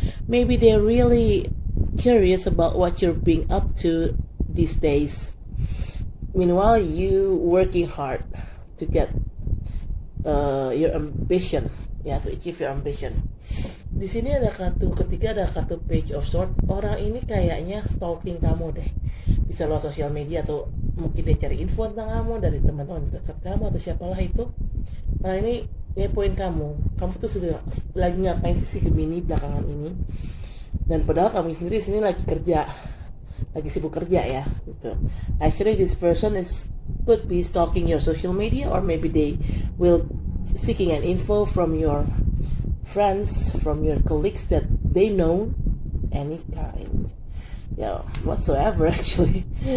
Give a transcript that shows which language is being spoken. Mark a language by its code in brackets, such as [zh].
[en] Maybe they're really curious about what you're being up to these days. Meanwhile, you working hard to get your ambition, to achieve your ambition. [id] Di sini ada kartu ketiga, ada kartu Page of Swords. Orang ini kayaknya stalking kamu deh. Bisa lewat sosial media atau mungkin dia cari info tentang kamu dari teman-teman dekat kamu atau siapalah itu. Nah ini ngepoin kamu tuh sudah lagi ngapain sih Gemini belakangan ini. Dan padahal kamu sendiri sini lagi sibuk kerja ya gitu. [en] Actually this person could be stalking your social media, or maybe they will seeking an info from your friends, from your colleagues that they know any kind, whatsoever actually.